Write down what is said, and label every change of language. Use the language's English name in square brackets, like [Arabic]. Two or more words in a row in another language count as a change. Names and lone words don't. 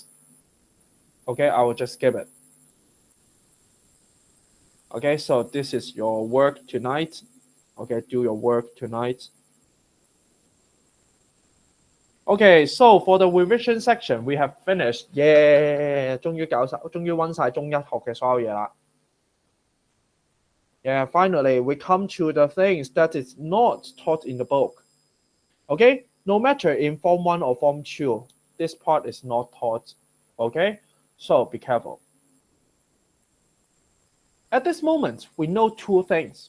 [English] Okay, I will just skip it. Okay, so this is your work tonight. Okay, do your work tonight. Okay, so for the revision section, we have finished. Yeah, [Cantonese] 終於溫晒中一學嘅所有嘢啦。 [English] Yeah, finally, we come to the things that is not taught in the book. Okay, no matter in Form 1 or Form 2, this part is not taught. Okay, so be careful. At this moment, we know two things.